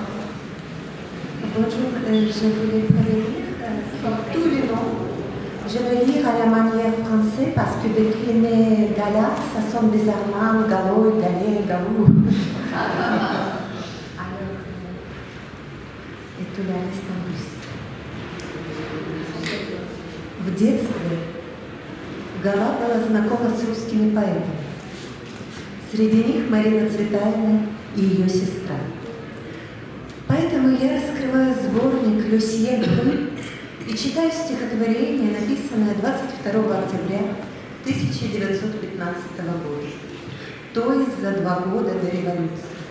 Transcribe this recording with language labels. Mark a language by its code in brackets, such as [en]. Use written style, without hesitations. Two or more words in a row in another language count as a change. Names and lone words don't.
[fr] Bonjour, je voulais prévenir tous les noms. Je vais lire à la manière française parce que décliner Gala, ça sonne bizarrement, Galo, Galé, Galou. Alors, et tout le reste en russe. [ru] В детстве Гала была знакома с русскими поэтами. Среди них Марина Цветаевна и ее сестра. Поэтому я раскрываю сборник «Люсье Грю» и читаю стихотворение, написанное 22 октября 1915 года, то есть за 2 года до революции.